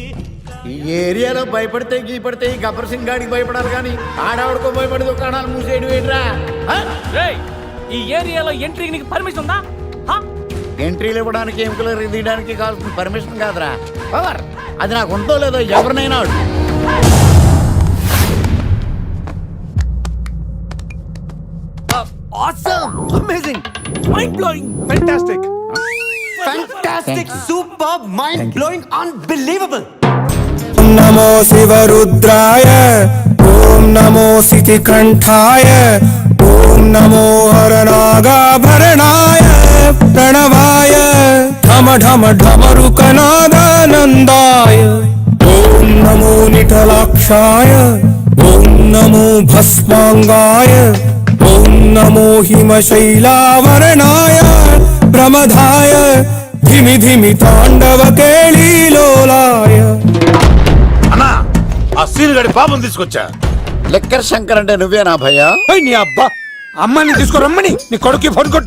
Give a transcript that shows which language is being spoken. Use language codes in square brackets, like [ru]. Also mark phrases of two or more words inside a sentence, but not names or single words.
[te] ఈ ఏరియాలో భయపడితే గీపడితే ఈ గబ్బర్ సింగ్ గాడికి భయపడాలి, కానీ ఆడవాడికో భయపడి దుకాణాలు మూసేయడం ఏంట్రా? ఈ ఏరియాలో ఎంట్రీకి నీకు పర్మిషన్ ఉందా? ఎంట్రీలు ఇవ్వడానికి, ఎముకలు తీయడానికి కావాల్సిన పర్మిషన్ కాదురా, పవర్. అది నాకు ఉందో లేదో ఎవరినైనా [en] Awesome! Amazing! Mind-blowing! Fantastic! Fantastic! Superb! Mind-blowing! Unbelievable! [sa] नमो शिवरुद्राय, ओम नमो सितिकंठाय, ओम नमो हरनागाभरणाय प्रणवाय, ढम ढम ढमरुकनादानन्दाय, ओम नमो निटलाक्षाय, ओम नमो भस्मांगाय, ओम నమో హిమశైలావరణాయ ప్రమదాయ ధిమి ధిమి తాండవ కేళీలోలాయ. [te] అన్నా ఆ సీన్ గడి పాపం తీసుకొచ్చా. లెక్కర్ శంకర్ అంటే నువ్వేనా భయ్యా? నీ అబ్బా అమ్మాయిని తీసుకురమ్మని నీ కొడుకు ఫోన్ కొట్టు.